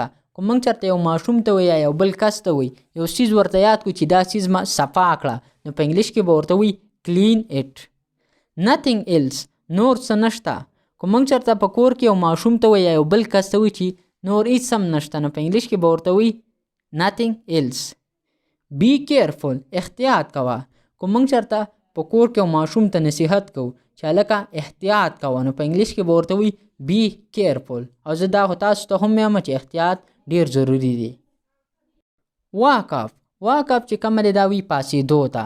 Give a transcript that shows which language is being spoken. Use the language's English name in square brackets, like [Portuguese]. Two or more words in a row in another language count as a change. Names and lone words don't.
[Pashto] که موږ چېرته یو ماشوم ته وایي یا یو بل کس ته وایي یو څیز ورته یاد کړو چې دا څیز ما صفا کړه نو په انګلیش کې به ورته وایي [English] clean it. nothing else [Pashto] نور څه نشته. که موږ چېرته په کور کې یو ماشوم ته وایي یا یو بل کس ته وایي چې نور هېڅ هم نشته نو په انګلیش کې به ورته وایي [English] nothing else. be careful [Pashto] احتیاط کوه. که موږ چېرته په کور کې یو ماشوم ته نصیحت کوو چې هلکه احتیاط کوه نو په انګلیش کې به ورته وایي [English] be careful. [Pashto] او زه دا خو تاسو ته هم یم چې احتیاط ډیر ضروري دی. [English] wake up [Pashto] چې کومه دی دا وایي پاسېدو ته.